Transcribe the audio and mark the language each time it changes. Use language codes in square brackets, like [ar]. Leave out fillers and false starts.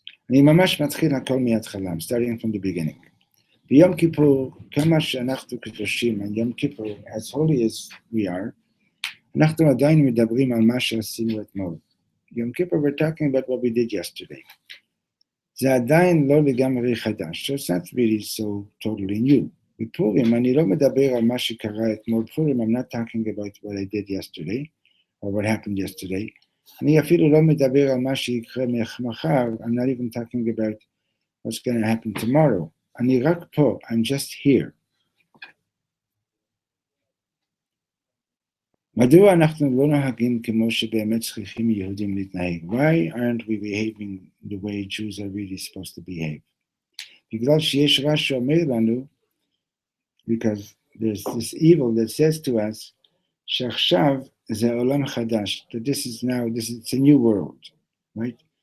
[he] אני ממש מתחיל הכל מההתחלה, [en] starting from the beginning. [he] ביום כיפור, כמה שאנחנו קדושים, [en] on Yom Kippur, as holy as we are, [he] אנחנו עדיין מדברים על מה שעשינו אתמול. [en] Yom Kippur, we're talking about what we did yesterday. [he] זה עדיין לא לגמרי חדש, [en] so it's not really so totally new. [he] בפורים, אני לא מדבר על מה שקרה אתמול. [en] פורים, I'm not talking about what I did yesterday, or what happened yesterday. [he] אני אפילו לא מדבר על מה שיקרה מחר. [en] I'm not even talking about what's going to happen tomorrow. [he] אני רק פה, [en] I'm just here. [he] מדוע אנחנו לא נוהגים כמו שבאמת צריכים יהודים להתנהג? [en] Why aren't we behaving the way Jews are really supposed to behave? [he] בגלל שיש רע שאומר לנו, [en] because there's this evil that says to us, [he] שעכשיו זה עולם חדש, [en] that it's a new world, right?